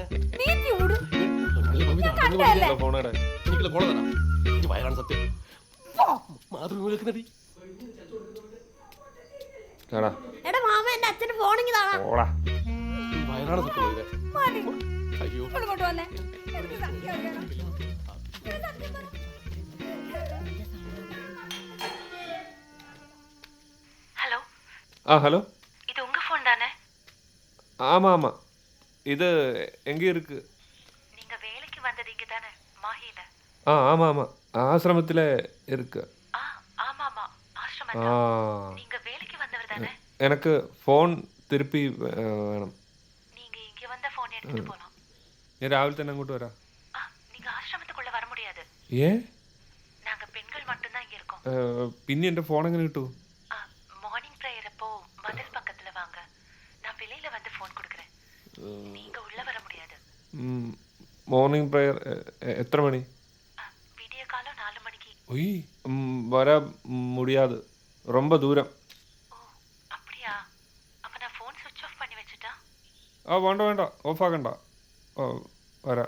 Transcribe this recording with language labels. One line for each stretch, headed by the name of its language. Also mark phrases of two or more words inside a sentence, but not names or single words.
Malayalam: നീ ചൂട്. ഞാൻ കണ്ടല്ലേ? എനിക്കുള്ള ഫോൺ തരാം. എനിക്ക് വയറാണ് സത്യം. മാതൃഭൂമിയിലേക്കുന്നടി. എടാ മാമ എന്റെ അച്ഛന്റെ ഫോണിങ് താടാ. വയറാണ് സത്യം. മതി. അയ്യോ. ഇങ്ങോട്ട് വന്നേ. എനിക്ക് സത്യം അറിയണം.
Tamil: ஹலோ ஹலோ இது உங்க ஃபோன் தானே? ஆமாம் ஆமாம். இது எங்கே இருக்கு? நீங்க வேலைக்கு வந்தது இங்க தானே, மாஹில? ஆமாம் ஆமாம், ஆசிரமத்தில் இருக்கு. ஆமாமா, ஆசிரமம். நீங்க வேலைக்கு வந்தவர் தானே? எனக்கு ஃபோன் திருப்பி வேணும். நீங்க இங்க வந்த ஃபோன் எடுத்துட்டு போலாம்.
Malayalam: ഞാൻ രാവിലെ തന്നെ അങ്ങോട്ട് വരാം.
Tamil: நீங்க ஆசிரமத்துக்குள்ள வர முடியாது. ஏன்? நாங்க பெண்கள் மட்டும் தான் இங்க இருக்கோம்.
Malayalam: പിന്നെ എൻ്റെ ഫോൺ എങ്ങനെ കിട്ടും?
English: morning prayer
Tamil: அப்போ மதில் பக்கத்துல வாங்க. நான் வெளியில வந்து ஃபோன் கொடுக்கறேன். நீங்க உள்ள வர முடியாது.
English: morning prayer
Malayalam: എത്ര മണി?
Tamil: விடிய காலம் 4 மணிக்கு. ஒய், வர முடியாது, ரொம்ப தூரம். ஓ அப்படியா? அப்ப நான்
English: phone switch off
Tamil: பண்ணி வச்சிட்டா?
Malayalam: വേണ്ട വേണ്ട, ഓഫ് ആക്കണ്ട. വരാം.